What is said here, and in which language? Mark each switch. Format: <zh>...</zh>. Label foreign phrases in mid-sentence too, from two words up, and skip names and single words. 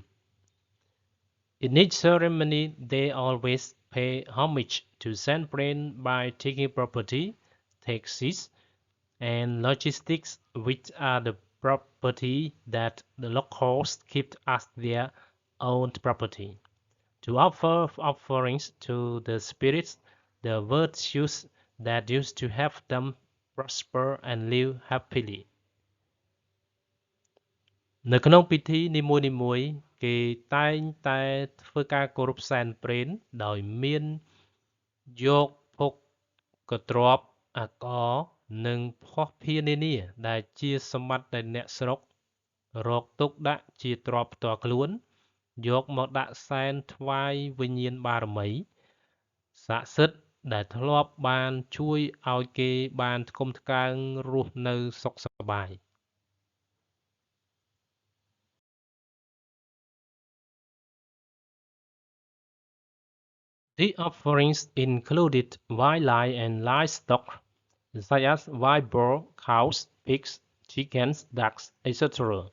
<en>In each ceremony, they always pay homage to Saint Brain by taking property, taxes, and logistics, which are the property that the locals keep as their own property, to offer offerings to the spirits, the virtues that used to help them prosper and live happily.</en> <km>នៅក្នុងពិធីនីមួយៗគេតែងតែធ្វើការគោរពសែនព្រេនដោយមានយកភោគទ្រព្យ អាករនិងភស្តុភារនានាដែលជាសម្បត្តិដែលអ្នកស្រុករក ទុកដាក់ជាទ្រព្យផ្ទាល់ខ្លួនយកមកដាក់សែនថ្វាយវិញ្ញាណបារមីស័ក្តិសិទ្ធិដែលធ្លាប់បានជួយឲ្យគេបានថ្កុំថ្កើងរស់នៅសុខសប្បាយ</km> <en>The offerings included wildlife and livestock, such as wild boar, cows, pigs, chickens, ducks, etc.</en>